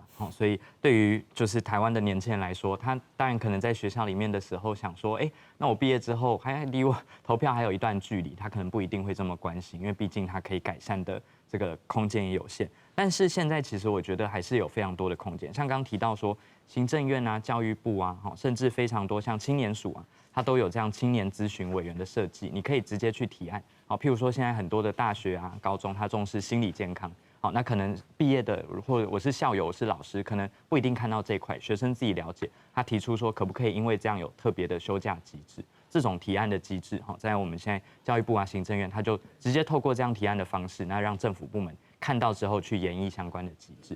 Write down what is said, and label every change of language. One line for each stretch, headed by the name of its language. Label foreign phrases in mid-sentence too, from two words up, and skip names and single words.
Chinese: 所以對於就是台灣的年輕人來說，他當然可能在學校裡面的時候想說，那我畢業之後還離我投票還有一段距離，他可能不一定會這麼關心，因為畢竟他可以改善的這個空間也有限。但是現在其實我覺得還是有非常多的空間，像剛剛提到說行政院啊、教育部啊，甚至非常多像青年署啊，它都有這樣青年諮詢委員的設計，你可以直接去提案。譬如說現在很多的大學啊、高中，它重視心理健康。好，那可能畢業的，或者我是校友，我是老師，可能不一定看到這一塊，學生自己了解，他提出說可不可以因為這樣有特別的休假機制，這種提案的機制，在我們現在教育部啊、行政院，他就直接透過這樣提案的方式，那讓政府部門看到之後去研議相關的機制。